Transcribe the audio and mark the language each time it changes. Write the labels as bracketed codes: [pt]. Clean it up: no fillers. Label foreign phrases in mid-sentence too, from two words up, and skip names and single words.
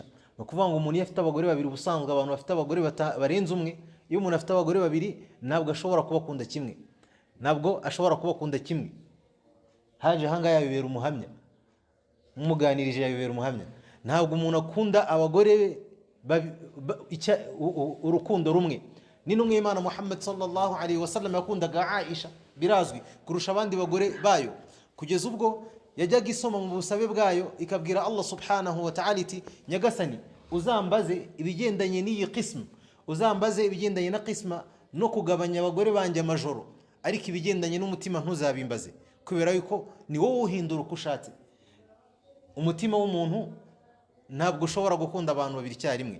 [rw] No kuvuga ngo umuntu afite abagore 2, ubusanzwe abantu bafite abagore barenze umwe, iyo umuntu afite abagore 2 ntabwo ashobora kubakunda kimwe. Haje hanga yabibera umuhamya, umuganirije yabibera umuhamya. Ntabwo umuntu akunda abagore urukundo rumwe. N'intumwa y'Imana Muhammad [ar] صلى الله عليه وسلم [rw] yakundaga Aisha birazwi kurusha abandi bagore bayo, kugeza ubwo yajyaga isoma mu busabe bwayo ikabwira Allah [ar] سبحانه وتعالى [rw] iti nyagasani uzambaze ibigendanye n'iyi qism, uzambaze ibigendanye na qisma no kugabanya abagore banjye amajoro, ariko ibigendanye n'umutima ntuzabimbaze, kubera yuko ni wowe uhindura uko ushatse. Umutima w'umuntu ntabwo ushobora gukunda abantu 2 icyarimwe.